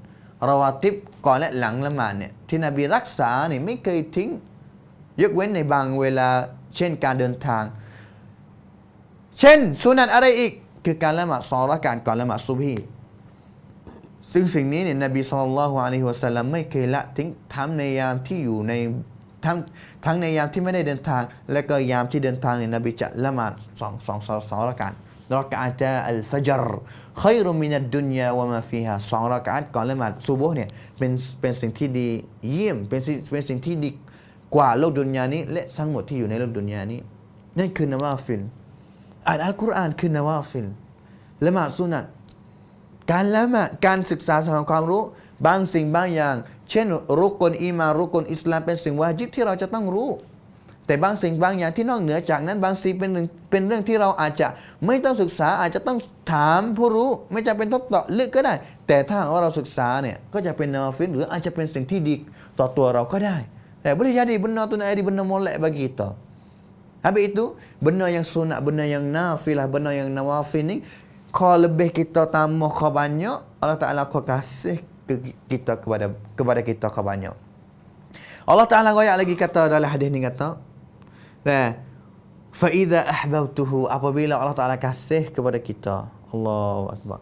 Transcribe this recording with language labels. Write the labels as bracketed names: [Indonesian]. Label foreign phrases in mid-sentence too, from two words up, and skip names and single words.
[Thai] ราวาติบก่อนและหลังละหมาดเนี่ยที่นบีรักษาเนี่ยไม่เคยทิ้งยกเว้นในบางเวลาเช่นการเดินทางเช่นสุนัตอะไรอีกคือการละหมาด2 เราะกาตก่อนละหมาดซุบฮีซึ่งสิ่งนี้เนี่ยนบีศ็อลลัลลอฮุอะลัยฮิวะซัลลัมไม่เคยละทิ้งทำในยามที่อยู่ในทั้งในยามที่ไม่ได้เดินทางและก็ยามที่เดินทางเนี่ยนบีจะละหมาด2 เราะกาต [Arabic] ركعتا الفجر خير من الدنيا وما فيها. [Thai] 2 rakaat ก่อนละหมาดซุบฮ์เนี่ยเป็นสิ่งที่ดีเยี่ยมเป็นสิ่งที่ดีกว่าโลกดุนยานี้และทั้งหมดที่อยู่ในโลกดุนยานี้นั่นคือนาวาฟิลอ่านอัล กุรอานคือนาวาฟิลละหมาดสุนัตการละหมาดการศึกษาหาความรู้บางสิ่งบางอย่างเช่นรุกลอีมานรุกลอิสลามเป็นสิ่งวาญิบที่เราจะต้องรู้แต่บางสิ่งบางอย่างที่นอกเหนือจากนั้นบางสิ่งเป็นเรื่องที่เราอาจจะไม่ต้องศึกษาอาจจะต้องถามผู้รู้ไม่จำเป็นต้องเจาะลึกก็ได้แต่ถ้าว่าเราศึกษาเนี่ยก็จะเป็นนาวาฟิลหรืออาจจะเป็นสิ่งที่ดีต่อตัวเราก็ได้แต่ [Malay] boleh jadi benda tu nak jadi benda molek bagi kita. Habis itu benda yang sunat, benda yang nafilah, benda yang nawafil ni kalau lebih kita tambah kau banyak, Allah Taala akan kasih kita kepada kita kau banyak. Allah Taala royak lagi kata dalam hadis ni kata, [Arabic] فإذا أحببته, [Malay] apabila Allah Taala kasih kepada kita, [Arabic] الله أكبر.